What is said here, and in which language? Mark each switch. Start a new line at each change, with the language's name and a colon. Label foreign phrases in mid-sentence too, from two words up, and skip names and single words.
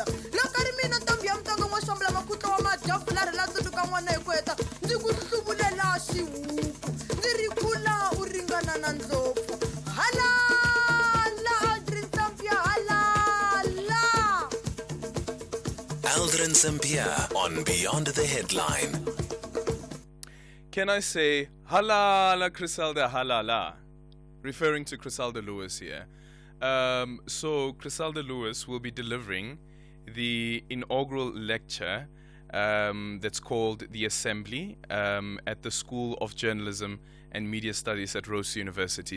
Tsonga: Loko ri mina ntombi ya mutsonga n'wa xambula makutla wa madyafu ri la tsundzuka n'wana hi ku heta, ndzi ku hluvulela xihuku, ndzi ri kula u ringana na ndlopfu. Halala Aldrin Sampear, halala.
English: Aldrin Sampear on Beyond the Headline. Can I say halala Criselda halala, referring to Criselda Lewis here. So Criselda Lewis will be delivering the inaugural lecture that's called The Assembly at the School of Journalism and Media Studies at Rhodes University.